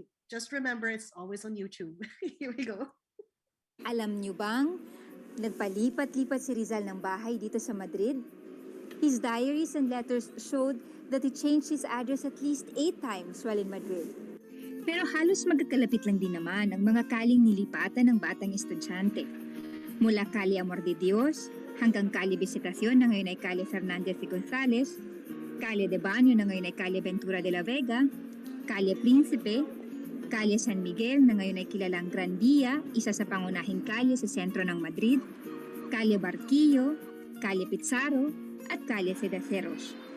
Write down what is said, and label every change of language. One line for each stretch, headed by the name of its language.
English: Just remember, it's always on YouTube. Here we go.
Filipino: Alam niyo bang, nagpalipat-lipat si Rizal ng bahay dito sa Madrid?
English: His diaries and letters showed that he changed his address at least 8 times while in Madrid.
Filipino: Pero halos magkakalapit lang din naman ang mga kaling nilipatan ng batang estudyante. Mula Calle Amor de Dios hanggang Calle Visitación na ngayon ay Calle Fernandez y González, Calle de Baño na ngayon ay Calle Ventura de la Vega, Calle Príncipe, Calle San Miguel na ngayon ay kilalang Gran Via, isa sa pangunahing kalye sa sentro ng Madrid, Calle Barquillo, Calle Pizarro, at Calle Cedaceros.